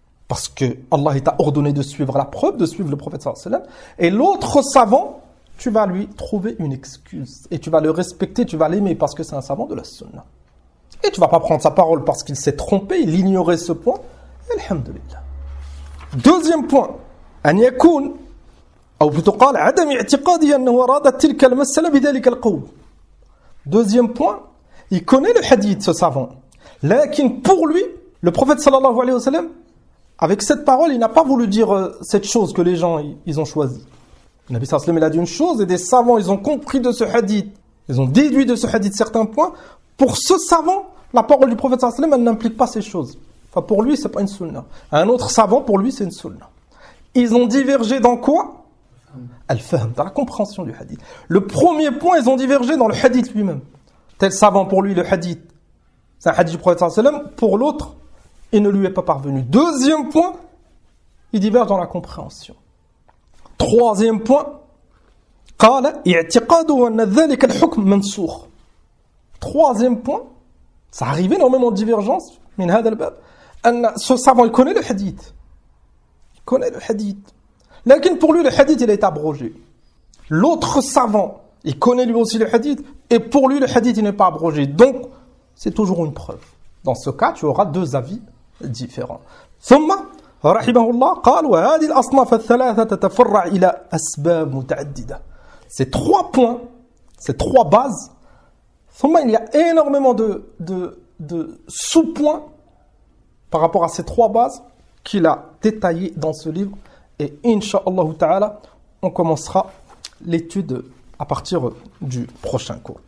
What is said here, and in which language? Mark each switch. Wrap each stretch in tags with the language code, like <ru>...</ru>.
<fr>parce que Allah t'a ordonné de suivre la preuve, de suivre le prophète sallallahu alayhi wa sallam. Et l'autre savant, tu vas lui trouver une excuse. Et tu vas le respecter, tu vas l'aimer parce que c'est un savant de la sunna. Et tu vas pas prendre sa parole parce qu'il s'est trompé, il ignorait ce point. Alhamdulillah. Deuxième point.</fr> <ar>أن يكون أو plutôt قال عدم اعتقاده أنه أراد تلك المسألة بذلك القول.</ar> <fr>Deuxième point, il connaît le hadith, ce savant. Lakin pour lui, le prophète sallallahu alayhi wa sallam, avec cette parole, il n'a pas voulu dire cette chose que les gens ils ont choisi. Le Nabi sallallahu alayhi wa sallam, il a dit une chose et des savants, ils ont compris de ce hadith. Ils ont déduit de ce hadith certains points. Pour ce savant, la parole du prophète sallallahu alayhi wa sallam, elle n'implique pas ces choses. Enfin, pour lui, c'est pas une sunna. Un autre savant, pour lui, c'est une sunna. Ils ont divergé dans quoi? Al-fahm, dans la compréhension du hadith. Le premier point, ils ont divergé dans le hadith lui-même. Tel savant, pour lui, le hadith, c'est un hadith du prophète sallallahu alayhi wa sallam. Pour l'autre, il ne lui est pas parvenu. Deuxième point, ils divergent dans la compréhension. Troisième point,</fr> <ar>قال اعتقاده أن ذلك الحكم منسوخ.</ar> <fr>Troisième point, ça arrive énormément de divergence.</fr> <ar>من هذا الباب أن</ar> <fr>ce savant, il connaît le hadith. Il connaît le hadith. Lakin pour lui, le hadith, il est abrogé. L'autre savant, il connaît lui aussi le hadith, et pour lui, le hadith, il n'est pas abrogé. Donc, c'est toujours une preuve. Dans ce cas, tu auras deux avis différents.</fr> <ar>ثم رحمه الله قال وهذه الأصناف الثلاثة تتفرع إلى أسباب متعددة.</ar> <fr>Ces trois points, ces trois bases, ثم il y a énormément de sous-points par rapport à ces trois bases qu'il a détaillées dans ce livre. Et Inch'Allah Ta'ala, on commencera l'étude à partir du prochain cours.</fr>